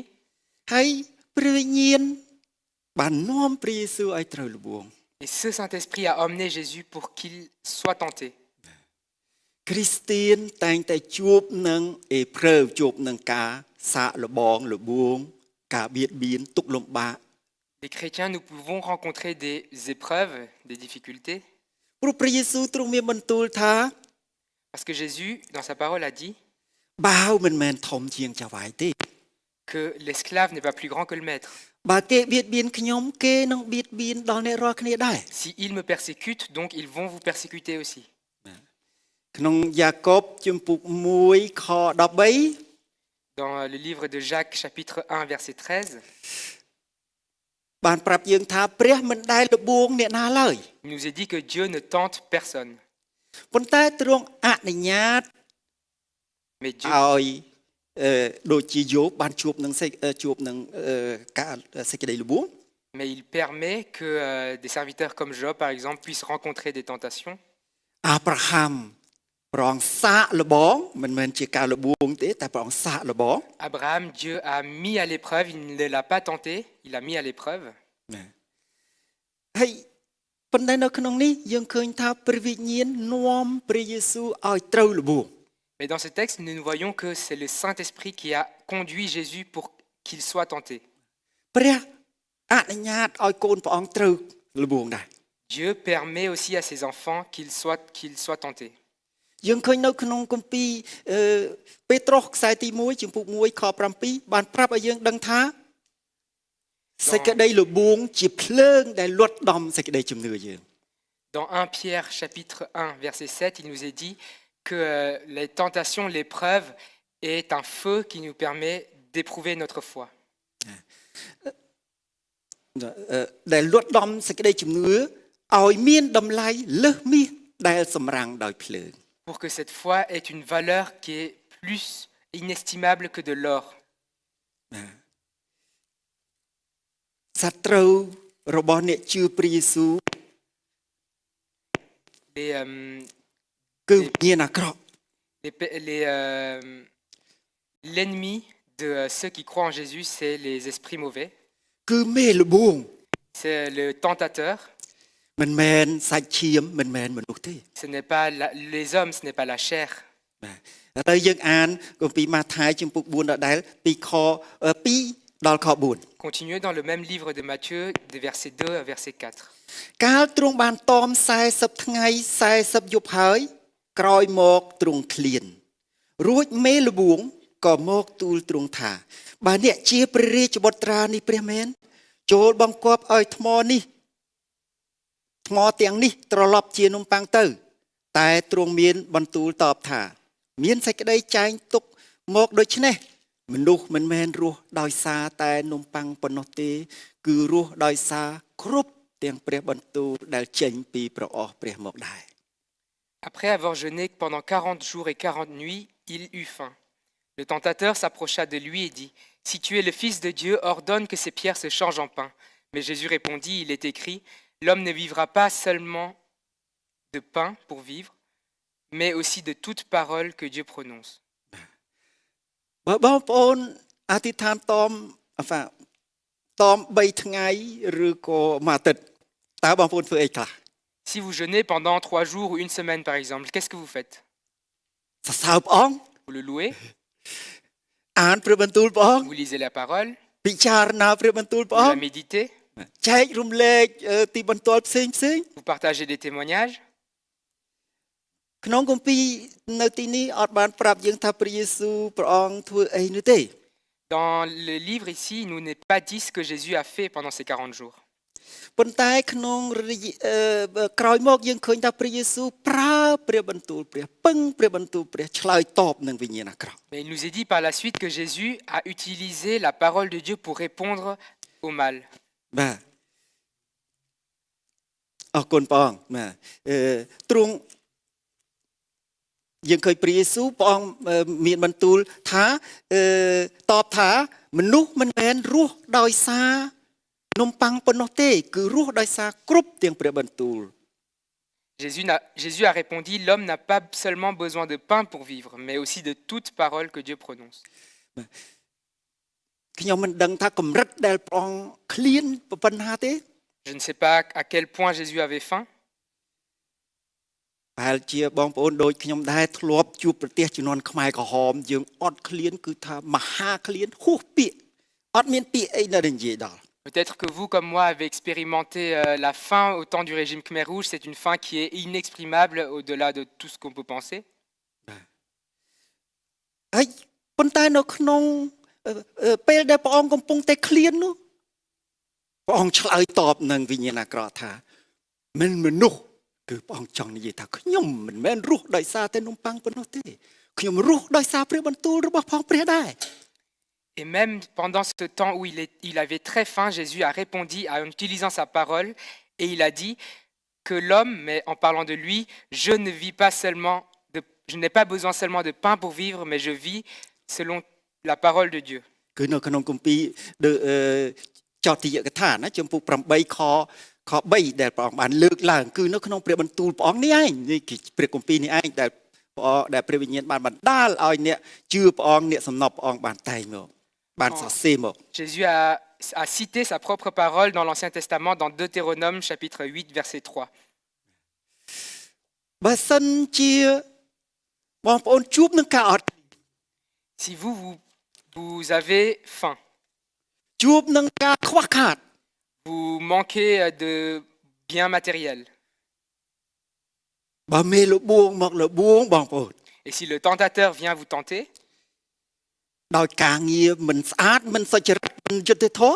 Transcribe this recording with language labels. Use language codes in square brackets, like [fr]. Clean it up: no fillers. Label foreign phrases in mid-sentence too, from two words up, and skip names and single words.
[km] ហើយព្រះវិញ្ញាណបាននាំព្រះយេស៊ូវឲ្យត្រូវល្បួង [fr] Et ce Saint-Esprit a emmené Jésus pour qu'il soit tenté. [km] គ្រីស្ទានតែងតែជួបនឹងអេព្រើរជួបនឹងការសាកល្បងល្បួងការបៀតបៀនទុក្ខលំបាក [fr] Les chrétiens, nous pouvons rencontrer des épreuves, des difficultés. [km] ព្រោះព្រះយេស៊ូវទ្រង់មានបន្ទូលថា [fr] Parce que Jésus, dans sa parole, a dit [km] បាវមិនមែនធំជាងចៅហ្វាយទេ [fr] que l'esclave n'est pas plus grand que le maître. [km] បើគេបៀតបៀនខ្ញុំគេនឹងបៀតបៀនដល់អ្នករាល់គ្នាដែរ [fr] S'ils me persécutent, donc ils vont vous persécuter aussi. [km] ក្នុងយ៉ាកុបជំពូក1ខ13 [fr] Dans le livre de Jacques, chapitre 1, verset 13, [km] បានប្រាប់យើងថាព្រះមិនដែលល្បួងអ្នកណាឡើយ [fr] il nous est dit que Dieu ne tente personne. [km] ប៉ុន្តែទ្រង់អនុញ្ញាត [fr] Mais Dieu, [km] ឲ្យដូចជាយោបបានជួបនឹងការសេចក្តីល្បួង [fr] mais il permet que des serviteurs comme Job, par exemple, puissent rencontrer des tentations. [km] អាប់រ៉ាហាំព្រះអង្គសាកល្បងមិនមែនជាការល្បួងទេតែព្រះអង្គសាកល្បង [fr] Abraham, Dieu a mis à l'épreuve, il ne l'a pas tenté, il l'a mis à l'épreuve. [km] ណាហើយប៉ុន្តែនៅក្នុងនេះយើងឃើញថាព្រះវិញ្ញាណនាំព្រះយេស៊ូវឲ្យត្រូវល្បួង [fr] Mais dans ce texte, nous voyons que c'est le Saint-Esprit qui a conduit Jésus pour qu'il soit tenté. [km] ព្រះអនុញ្ញាតឲ្យកូនព្រះអង្គត្រូវល្បួងដែរ [fr] Dieu permet aussi à ses enfants qu'ils soient tentés. [km] យើងឃើញនៅក្នុងគម្ពីរពេត្រុសខ្សែទី1ចំពុក1ខ7បានប្រាប់ឲ្យយើងដឹងថាសេចក្តីល្បួងជាភ្លើងដែលលត់ដំសេចក្តីជំនឿយើង [fr] Dans 1 Pierre chapitre 1 verset 7, il nous est dit que les tentations, l'épreuve est un feu qui nous permet d'éprouver notre foi. [km] ដែលលត់ដំសេចក្តីជំនឿឲ្យមានតម្លៃលើសមាសដែលសម្រាំងដោយភ្លើង [fr] Pour que cette foi ait une valeur qui est plus inestimable que de l'or. [km] សត្រូវរបស់អ្នកជឿព្រះយេស៊ូវ [fr] Les, [km] គឺវិញ្ញាណអាក្រក់ [fr] l'ennemi de ceux qui croient en Jésus, c'est les esprits mauvais. [km] គឺមេល្បួង [fr] C'est le tentateur. [km] មិនមែនសាច់ឈាមមិនមែនមនុស្សទេ [fr] Ce n'est pas les hommes, ce n'est pas la chair. [km] បាទហើយយើងអានគម្ពីរម៉ាថាយចំពុក4ដដែលពីខ2ដល់ខ4 [fr] Continuez dans le même livre de Matthieu, des versets 2 à verset 4. [km] កាលទ្រង់បានតម40ថ្ងៃ40យប់ហើយក្រោយមកទ្រង់ឃ្លានរួចមេល្បួងក៏មកទូលទ្រង់ថាបើអ្នកជាព្រះរាជបុត្រានេះព្រះមែនចូលបង្គាប់ឲ្យថ្ម ទាំងនេះត្រឡប់ជានំប៉័ងទៅតែទ្រង់មានបន្ទូលតបថាមានសេចក្តីចែងទុកមកដូច្នេះមនុស្សមិនមែនរស់ដោយសារតែនំប៉័ងប៉ុណ្ណោះទេគឺរស់ដោយសារគ្រប់ទាំងព្រះបន្ទូលដែលចេញពីព្រះអស់ព្រះមកដែរ [fr] Après avoir jeûné pendant 40 jours et 40 nuits, il eut faim. Le tentateur s'approcha de lui et dit « Si tu es le Fils de Dieu, ordonne que ces pierres se changent en pain. » Mais Jésus répondit « Il est écrit, l'homme ne vivra pas seulement de pain pour vivre, mais aussi de toute parole que Dieu prononce. » [km] បើបងប្អូនអធិដ្ឋានតម3ថ្ងៃឬក៏មួយអាទិត្យតើបងប្អូនធ្វើអីខ្លះ [fr] Si vous jeûnez pendant 3 jours ou une semaine par exemple, qu'est-ce que vous faites? [km] សរសើរព្រះអង្គ [fr] Vous le louez, [km] អានព្រះបន្ទូលព្រះអង្គ [fr] vous lisez la parole, [km] ពិចារណាព្រះបន្ទូលព្រះ [fr] vous អ la ង្គ méditez, [km] ចែករំលែកទីបន្ទាល់ផ្សេង [fr] vous partagez des témoignages. [km] ក្នុងគម្ពីរនៅទីនេះអត់បានប្រាប់យើងថាព្រះយេស៊ូវព្រះអង្គធ្វើអីនោះទេ [fr] Dans le livre ici, il nous n'est pas dit ce que Jésus a fait pendant ces 40 jours. [km] ប៉ុន្តែក្នុងក្រោយមកយើងឃើញថាព្រះយេស៊ូវប្រើព្រះបន្ទូលព្រះពឹងព្រះបន្ទូលព្រះឆ្លើយតបនឹងវិញ្ញាណអាក្រក់ [fr] Mais il nous est dit par la suite que Jésus a utilisé la parole de Dieu pour répondre au mal. [km] បាទអរគុណព្រះអង្គបាទទ្រង់យើងឃើញព្រះយេស៊ូវព្រះអង្គមានបន្ទូលថាតបថាមនុស្សមិនមែនរស់ដោយសារនំប៉័ងប៉ុណ្ណោះទេគឺរស់ដោយសារគ្រប់ទាំងព្រះបន្ទូល [fr] Jésus a répondu, l'homme n'a pas seulement besoin de pain pour vivre, mais aussi de toute parole que Dieu prononce. [km] ខ្ញុំមិនដឹងថាកម្រិតដែលព្រះអង្គឃ្លានប៉ុណ្ណាទេ [fr] Je ne sais pas à quel point Jésus avait faim. [km] ប្រហែលជាបងប្អូនដូចខ្ញុំដែរធ្លាប់ជួបប្រទេសជំនាន់ខ្មែរក្រហមយើងអត់ឃ្លានគឺថាមហាឃ្លានហួសពាក្យអត់មានពាក្យអីនៅនិយាយដល់ [fr] Peut-être que vous, comme moi, avez expérimenté la faim au temps du régime Khmer Rouge. C'est une faim qui est inexprimable au-delà de tout ce qu'on peut penser. [km] ហើយប៉ុន្តែនៅក្នុងពេលដែលព្រះអង្គកំពុងតែឃ្លាននោះព្រះអង្គឆ្លើយតបនឹងវិញ្ញាណអាក្រក់ថាមិនមនុស្សគឺព្រះអង្គចង់និយាយថាខ្ញុំមិនមែនរស់ដោយសារតែនំប៉័ងប៉ុណ្ណោះទេខ្ញុំរស់ដោយសារព្រះបន្ទូលរបស់ផងព្រះដែរ [fr] Et même pendant ce temps où il avait très faim, Jésus a répondu en utilisant sa parole et il a dit que l'homme, mais en parlant de lui, je n'ai pas besoin seulement de pain pour vivre, mais je vis selon la parole de Dieu. [km] គឺនៅក្នុងគម្ពីរចោទយកថាណាជំពូក8ខ3ដែលព្រះអង្គបានលើកឡើងគឺនៅក្នុងព្រះបន្ទូលព្រះអង្គនេះឯងនេះគឺព្រះគម្ពីរនេះឯងដែលព្រះវិញ្ញាណបានបណ្ដាលឲ្យអ្នកជឿព្រះអង្គអ្នកសំណប់ព្រះអង្គបានតែងមកបានសរសេរមក [fr] Jésus a cité sa propre parole dans l'Ancien Testament, dans Deutéronome chapitre 8, verset 3. [km] បើសិនជាបងប្អូនជួបនឹងការអត់ [fr] Si vous avez faim, [km] ជួបនឹងការខ្វះខាត [fr] vous manquez de biens matériels, [km] បើមេលបួងមកលបួងបងប្អូน [fr] et si le tentateur vient vous tenter, [km] ដោយការងារមិនស្អាតមិនសុចរិតមិនយុត្តិធម៌